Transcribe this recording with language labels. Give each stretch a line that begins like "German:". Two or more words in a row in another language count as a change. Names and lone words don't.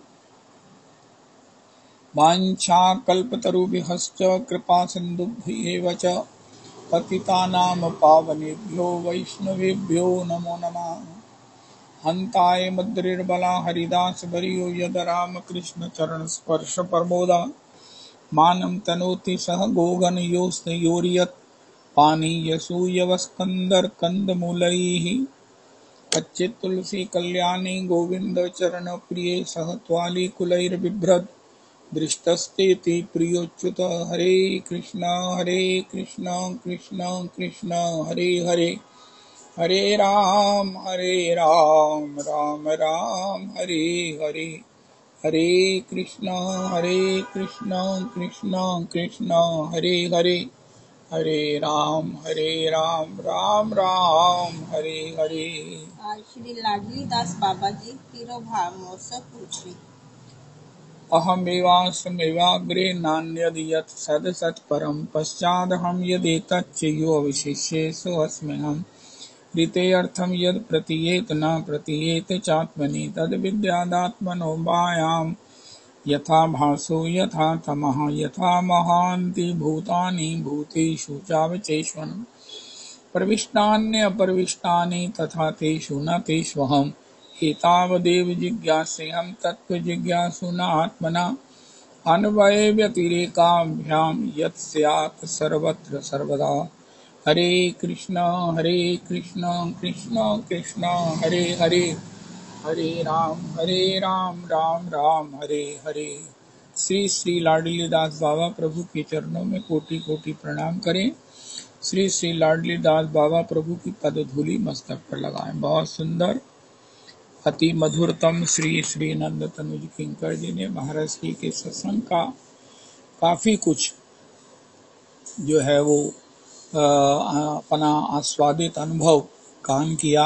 Sanskrit: वाञ्छाकल्पतरुभ्यश्च कृपासिन्धुभ्येव च पतितानां पावनेभ्यो वैष्णवेभ्यो नमो नमः हन्ताय मद्रिर्बला हरिदासवर्यो यद्रामकृष्णचरणस्पर्शप्रमोदा मानं तनोति सह गोगणयोस्नयोर्यत् पानीयसूयवस्कन्दर्कन्दमूलैः कच्चित् तुलसी कल्याणी गोविन्दचरणप्रिये सह त्वालीकुलैर्बिभ्रद् दृष्टस्तेति प्रियोच्युत हरे कृष्ण कृष्ण कृष्ण हरे हरे हरे राम राम राम हरे हरे हरे कृष्ण कृष्ण कृष्ण हरे हरे हरे राम राम राम हरे हरे।
Hindi: आज श्री लाडली दास बाबा जी तिरुभाव पूछे
Sanskrit: अहमेवास्मेवाग्रे नान्यद् यत् सदसत्परं पश्चादहं यदेतच्च यो अवशिष्येषु अस्म्यहम् ऋतेऽर्थं यद् प्रतीयेत न प्रतीयेत चात्मनि तद्विद्यादात्मनो मायां यथा भासो यथा तमः यथा महान्ति भूतानि भूतेषु चावचेष्वन् प्रविष्टान्यप्रविष्टानि तथा तेषु न तेष्वहम् एतावदेव जिज्ञासेऽहं तत्त्वजिज्ञासुना आत्मना अन्वयव्यतिरेकाभ्यां यत् स्यात् सर्वत्र सर्वदा हरे कृष्ण कृष्ण कृष्ण हरे हरे हरे राम राम राम हरे हरे।
Hindi: श्री श्री लाडली दास बाबा प्रभु के चरणों में कोटि कोटि प्रणाम करें। श्री श्री लाडली दास बाबा प्रभु की पदधूलि मस्तक पर लगाएं। बहुत सुंदर अति मधुरतम श्री श्री नंद तनुज किंकर जी ने महाराज श्री के सत्संग का काफी कुछ जो है वो अपना आस्वादित अनुभव गान किया।